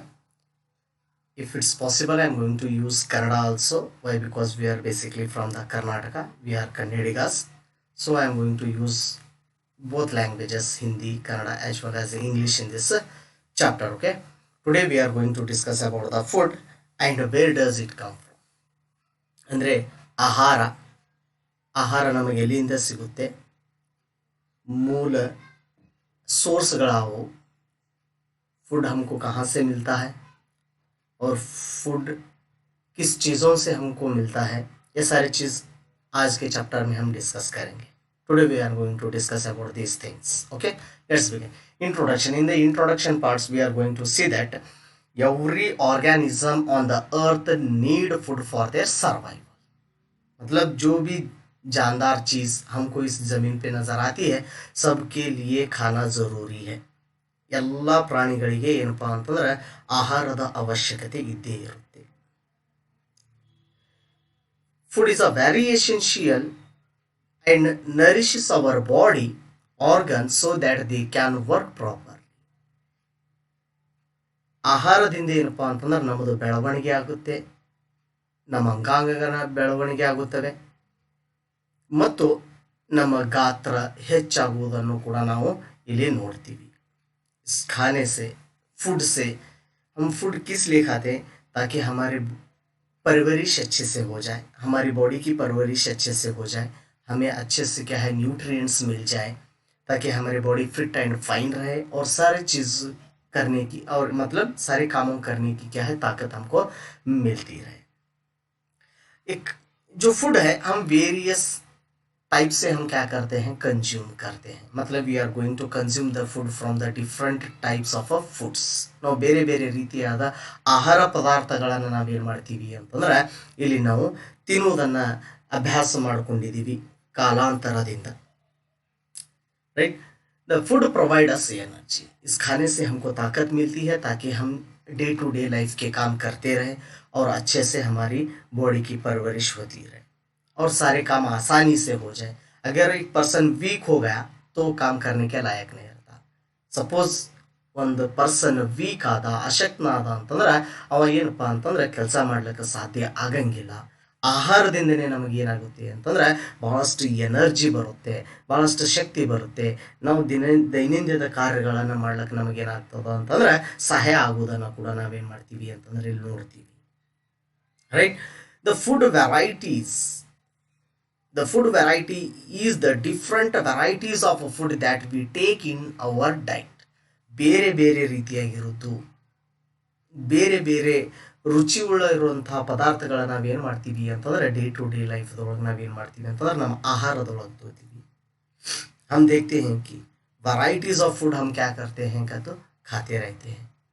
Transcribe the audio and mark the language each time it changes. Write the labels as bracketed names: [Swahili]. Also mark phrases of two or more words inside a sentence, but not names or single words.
[English] If it's possible, I am going to use Kannada also. Why? Because we are basically from the Karnataka, we are Kannadigas. So I am going to use both languages, Hindi, Kannada as well as English in this chapter. Okay, today we are going to discuss about the food and where does it come from. [Kannada] ಅಂದರೆ ಆಹಾರ ಆಹಾರ ನಮಗೆ ಎಲ್ಲಿಂದ ಸಿಗುತ್ತೆ, [Hindi] मूल सोर्सಗಳಾವು, फूड हमको कहाँ से मिलता है और फूड किस चीज़ों से हमको मिलता है, ये सारी चीज़ आज के चैप्टर में हम डिस्कस करेंगे. [English] Today we are going to discuss about these things. Okay, let's begin. Introduction. In the introduction parts we are going to see that every organism on the earth need food for their survival. [Hindi] मतलब जो भी जानदार चीज हमको इस जमीन पे नजर आती है, सबके लिए खाना जरूरी है. [Kannada] ಎಲ್ಲ ಪ್ರಾಣಿಗಳಿಗೆ ಏನಪ್ಪಾ ಅಂತಂದ್ರೆ ಆಹಾರದ ಅವಶ್ಯಕತೆ ಇದ್ದೇ ಇರುತ್ತೆ. [English] Food is a very essential and nourishes our body organ so that they can work proper. [Kannada] ಆಹಾರದಿಂದ ಏನಪ್ಪಾ ಅಂತಂದ್ರೆ ನಮ್ಮದು ಬೆಳವಣಿಗೆ ಆಗುತ್ತೆ, ನಮ್ಮ ಅಂಗಾಂಗಗಳ ಬೆಳವಣಿಗೆ ಆಗುತ್ತವೆ ಮತ್ತು ನಮ್ಮ ಗಾತ್ರ ಹೆಚ್ಚಾಗುವುದನ್ನು ಕೂಡ ನಾವು ಇಲ್ಲಿ ನೋಡ್ತೀವಿ. [Hindi] खाने से, फूड से, हम फूड किस लिए खाते हैं? ताकि हमारे परवरिश अच्छे से हो जाए, हमारी बॉडी की परवरिश अच्छे से हो जाए, हमें अच्छे से क्या है न्यूट्रिएंट्स मिल जाए, ताकि हमारी बॉडी [English] fit and fine [Hindi] रहे और सारे चीज़ करने की और मतलब सारे कामों करने की क्या है ताकत हमको मिलती रहे. एक जो फूड है हम [English] various type [Hindi] से हम क्या करते हैं, कंज्यूम करते हैं. [English] मतलब we are going to consume the food from the different types of foods. [Kannada] ನಾವು ಬೇರೆ ಬೇರೆ ರೀತಿಯಾದ ಆಹಾರ ಪದಾರ್ಥಗಳನ್ನು ನಾವೇನು ಮಾಡ್ತೀವಿ ಅಂತಂದ್ರೆ ಇಲ್ಲಿ ನಾವು ತಿನ್ನುವುದನ್ನು ಅಭ್ಯಾಸ ಮಾಡ್ಕೊಂಡಿದ್ದೀವಿ ಕಾಲಾಂತರದಿಂದ. [English] Right, the food provide us energy. [Hindi] इस खाने से हमको ताकत मिलती है ताकि हम [English] day to day life [Hindi] के काम करते रहें और अच्छे से हमारी बॉडी की परवरिश होती रहे और सारे काम आसानी से हो जाए. अगर एक [English] person weak [Hindi] हो गया तो काम करने के लायक नहीं रहता. [Kannada] सपोज ಒಂದು [English] person weak [Kannada] ಆದ, ಅಶಕ್ತನಾದ ಅಂತಂದ್ರೆ ಅವ ಏನಪ್ಪ ಅಂತಂದ್ರೆ ಕೆಲಸ ಮಾಡ್ಲಿಕ್ಕೆ ಸಾಧ್ಯ ಆಗಂಗಿಲ್ಲ. ಆಹಾರದಿಂದನೇ ನಮಗೆ ಏನಾಗುತ್ತೆ ಅಂತಂದ್ರೆ ಬಹಳಷ್ಟು ಎನರ್ಜಿ ಬರುತ್ತೆ, ಬಹಳಷ್ಟು ಶಕ್ತಿ ಬರುತ್ತೆ. ನಾವು ದೈನಂದಿನ ಕಾರ್ಯಗಳನ್ನು ಮಾಡ್ಲಿಕ್ಕೆ ನಮಗೇನಾಗ್ತದ ಅಂತಂದ್ರೆ ಸಹಾಯ ಆಗುವುದನ್ನು ಕೂಡ ನಾವೇನು ಮಾಡ್ತೀವಿ ಅಂತಂದ್ರೆ ಇಲ್ಲಿ ನೋಡ್ತೀವಿ. [English] Right, the food varieties. The food variety is the different varieties of food that we take in our diet. [Kannada] ಬೇರೆ ಬೇರೆ ರೀತಿಯಾಗಿರುವುದು, ಬೇರೆ ಬೇರೆ ರುಚಿಯುಳ್ಳ ಇರುವಂತಹ ಪದಾರ್ಥಗಳನ್ನ ನಾವೇನು ಮಾಡ್ತೀವಿ ಅಂತಂದ್ರೆ [English] day to day [Kannada] ಲೈಫ್ದೊಳಗೆ ನಾವೇನು ಮಾಡ್ತೀವಿ ಅಂತಂದ್ರೆ ನಮ್ಮ ಆಹಾರದೊಳಗೆ ತೋತೀವಿ. [Hindi] हम देखते हैं कि [English] varieties of food [Hindi] हम क्या करते हैं का तो खाते रहते हैं.